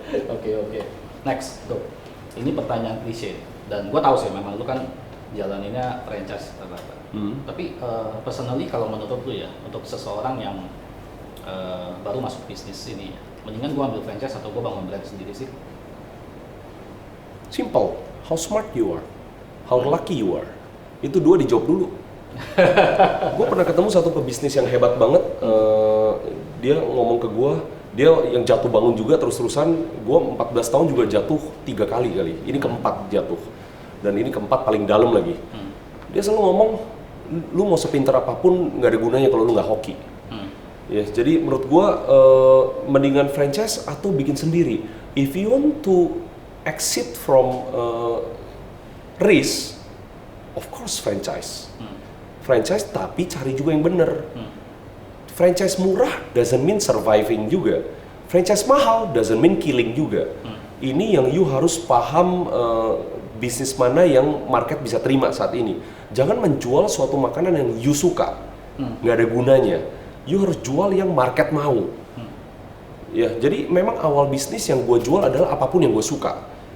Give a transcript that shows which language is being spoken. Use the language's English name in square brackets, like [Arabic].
[Indonesian] Oke. Next, tuh. Ini pertanyaan klise dan gua tahu sih memang lu kan jalaninnya franchise rata-rata. Tapi personally kalau menurut lu ya, untuk seseorang yang baru masuk bisnis ini, mendingan gua ambil franchise atau gua bangun brand sendiri sih? [English] Simple. How smart you are, how lucky you are. [Indonesian] Itu dua dijawab dulu. Gue pernah ketemu satu pebisnis yang hebat banget. Dia ngomong ke gue, dia yang jatuh bangun juga terus-terusan. Gue 14 tahun juga jatuh 3 kali. Ini keempat jatuh. Dan ini keempat paling dalam lagi. Dia selalu ngomong, lu mau sepintar apapun nggak ada gunanya kalau lu nggak hoki. Ya, jadi menurut gue mendingan franchise atau bikin sendiri. [English] If you want to exit from risk, of course franchise. [Indonesian] Franchise tapi cari juga yang bener. Franchise murah [English] doesn't mean surviving [Indonesian] juga. Franchise mahal [English] doesn't mean killing [Indonesian] juga. Ini yang you harus paham bisnis mana yang market bisa terima saat ini. Jangan menjual suatu makanan yang you suka, nggak ada gunanya. You harus jual yang market mau. Ya, jadi memang awal bisnis yang gue jual adalah apapun yang gue suka.